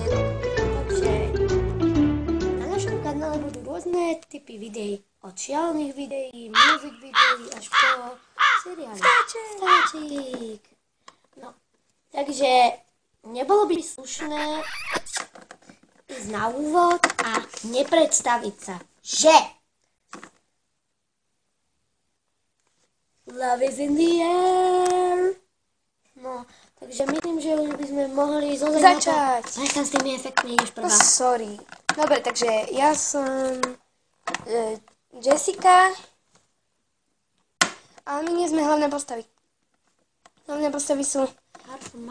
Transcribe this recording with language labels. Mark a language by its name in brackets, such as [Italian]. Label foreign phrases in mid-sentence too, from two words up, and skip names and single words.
[Slovak] Takže na našom kanále budú rôzne typy videí. Od šialených videí, music videí až po seriály. Stáčik. No, takže nebolo by slušné ísť na úvod a nepredstaviť sa, že [English] love is in the air. [Slovak] No, takže myslím, že už by sme mohli Začať. Začať s tými efektmi, ideš No prvá. sorry. Dobre, takže ja som Jessica. Ale my nie sme hlavné postavy. Hlavné postavy sú Karma.